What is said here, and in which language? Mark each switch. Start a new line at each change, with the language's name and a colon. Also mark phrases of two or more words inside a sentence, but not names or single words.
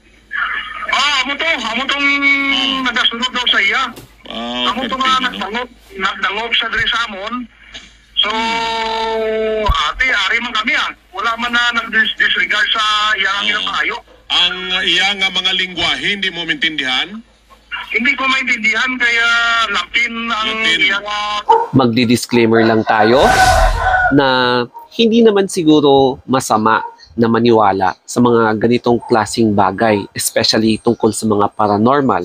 Hiligaynon: Amo tong nagasunod daw sa iya. Amo tong nagdangog sa diri sa amon. So, ari man kami wala man na nag-disregard sa iyang ginapahayo. Ang iya nga mga lingwahe,
Filipino: hindi mo maintindihan? Hindi ko maintindihan kaya Latin ang iyang... Magdi-disclaimer lang tayo na hindi naman siguro masama na maniwala sa mga ganitong klaseng bagay, especially tungkol sa mga paranormal.